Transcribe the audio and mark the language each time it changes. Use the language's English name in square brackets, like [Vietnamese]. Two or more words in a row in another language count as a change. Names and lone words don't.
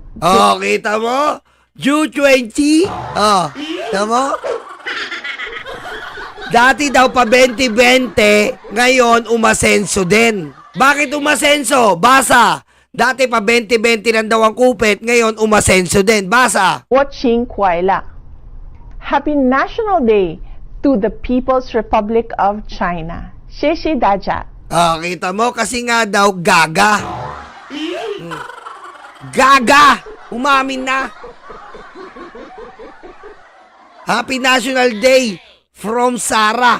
[Filipino] Oh, kita mo? Ju 20. Oh, kita mo? Dati daw pa 20-20, ngayon umasenso din. Bakit umasenso? Basa. Dati pa 20-20 lang daw ang kupit, ngayon umasenso din. Basa. [English] Watching Kuaila. Happy National Day to the People's Republic of China. [Chinese] 谢谢大家. [Filipino] Oh, kita mo? Kasi nga daw gaga. Gaga! Umamin na. [English] Happy National Day from Sarah.